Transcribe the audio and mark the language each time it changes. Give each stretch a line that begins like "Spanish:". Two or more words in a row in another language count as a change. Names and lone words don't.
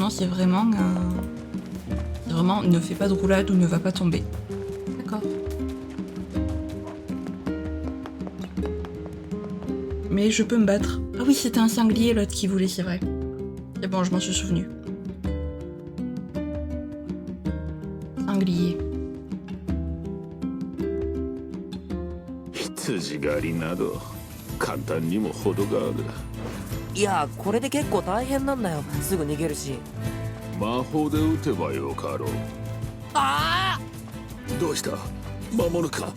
French: Non, c'est vraiment ne fais pas de roulade ou ne va pas tomber. D'accord. Mais je peux me battre. Ah oui, c'était un sanglier l'autre qui voulait, c'est vrai. C'est bon, je m'en suis souvenu. Sanglier.
Japanese: 羊狩りなど簡単にも程がある。いや、これで結構大変なんだよ。すぐ逃げるし。魔法で撃てばよかろう。ああ、どうした？魔物か？